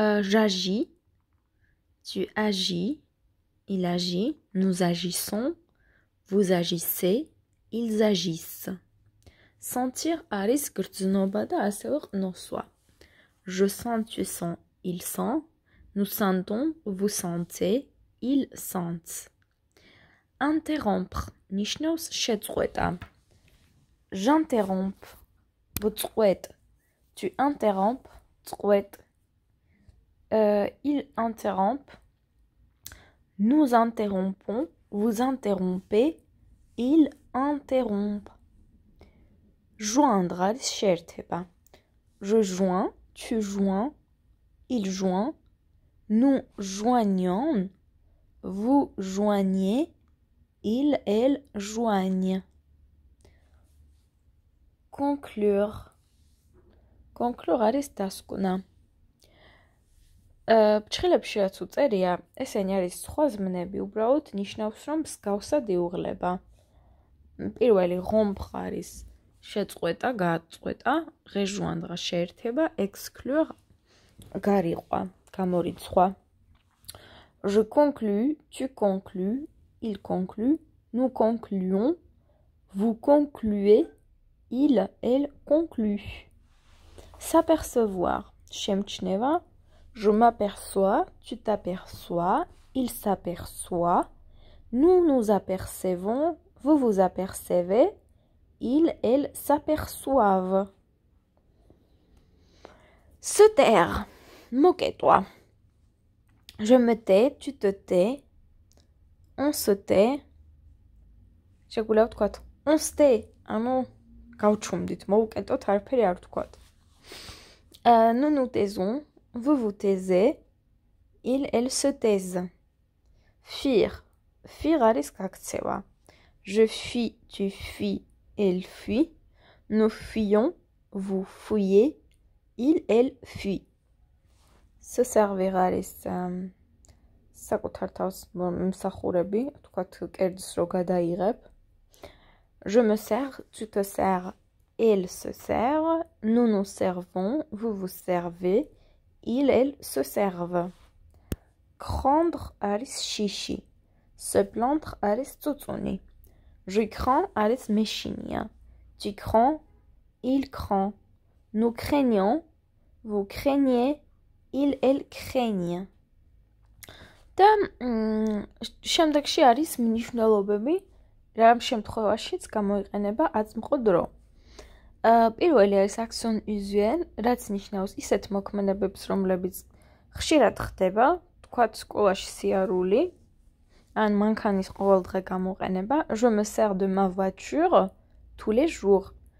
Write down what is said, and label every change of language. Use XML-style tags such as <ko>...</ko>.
<fr>J'agis. Tu agis. Il agit. Nous agissons. Vous agissez. Ils agissent.</fr> <ka>Sentir არის გრძნობა და ასევე ყნოსვა.</ka> <fr>Je sens, tu sens, il sent. Nous sentons, vous sentez, ils sentent.</fr> <ka>Interrompre ნიშნავს შეწყვეტა.</ka> <fr>J'interromps.</fr> <ka>ვწყვეტ.</ka> <fr>Tu interrompes.</fr> <ka>წყვეტ.</ka> <fr>Il interrompt. Nous interrompons. Vous interrompez. Il interrompt.</fr> <ka>Joindre არის შეერთება.</ka> <fr>Je joins. Tu joins. Il joint. Nous joignons. Vous joignez. Il, elle joignent. Conclure.</fr> <ka>Conclure არის დასკვნა. ფრჩხილებში რაც უწერია, ესენი არის სხვა ზმნები, უბრალოდ ნიშნავს, რომ მსგავსად იუღლება. პირველი rompre არის შეწყვეტა, გააწყვეტა, rejoindre შეერთება, exclure გარიყვა, გამორიცხვა.</ka> <fr>Je conclus, tu conclus, il conclut, nous concluons, vous concluez, il, elle conclut. S'apercevoir,</fr> <ka>შემჩნევა,</ka> <fr>je m'aperçois, tu t'aperçois, il s'aperçoit, nous nous apercevons, vous vous apercevez, il, elle s'aperçoivent. Se taire, moquez-toi. Je me tais, tu te tais, on se tait.</fr> <ka>შეგვიძლია ვთქვათ,</ka> <fr>on se tait,</fr> <ka>ანუ გავჩუმდით, მოუკეტოთ, არაფერი არ ვთქვათ.</ka> <fr>Nous nous taisons, vous vous taisez, ils, elles se taisent. Fuir.</fr> <ka>Fuir არის გაქცევა.</ka> <fr>Je fuis, tu fuis, elle fuit. Nous fuyons, vous fuyez, il, elle fuit.</fr> <ka>Se servir არის საკუთარ თავს მსახურები, თქვათ კერძს რო გადაიღებ.</ka> <fr>Je me sers, tu te sers, elle se sert, nous nous servons, vous vous servez, il, elle se servent.</fr> <ka>Crendre არის შიში. Se plaindre არის წუწუნი.</ka> <fr>Je crains</fr> <ka>არის მეშინია.</ka> <fr>Tu crains, il craint. Nous craignons, vous craignez, il, elle craignent.</fr> <ka>და შემდეგში არის მნიშვნელობები, რა შემთხვევაშიც გამოიყენება აწმყო დრო. პირველი არის action usuel, რაც ნიშნავს ისეთ მოქმედებებს, რომლებიც ხშირად ხდება, თქვათ სკოლაში სიარული, ან მანქანის ყოველდღე გამოყენება.</ka> <fr>Je me sers de ma voiture tous les jours.</fr>